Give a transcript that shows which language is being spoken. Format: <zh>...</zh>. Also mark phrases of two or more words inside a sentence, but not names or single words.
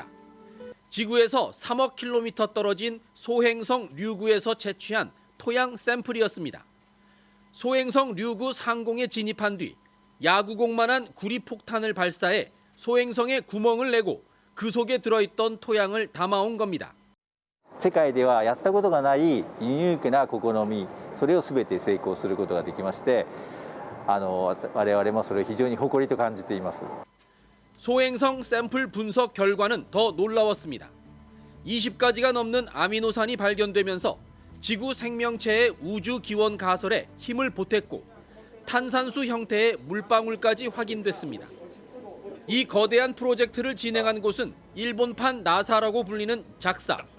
<ko>지구에서 3억 킬로미터 떨어진 소행성 류구에서 채취한 토양 샘플이었습니다. 소행성 류구 상공에 진입한 뒤 야구공만한 구리폭탄을 발사해 소행성에 구멍을 내고 그 속에 들어있던 토양을 담아온 겁니다.</ko> <ja>世界ではやったことがないユニークな試み、それを全て成功することができまして、我々もそれを非常に誇りと感じています。</ja> <ko>소행성 샘플 분석 결과는 더 놀라웠습니다. 20가지가 넘는 아미노산이 발견되면서 지구 생명체의 우주 기원 가설에 힘을 보탰고 탄산수 형태의 물방울까지 확인됐습니다. 이 거대한 프로젝트를 진행한 곳은 일본판 나사라고 불리는 작사.</ko>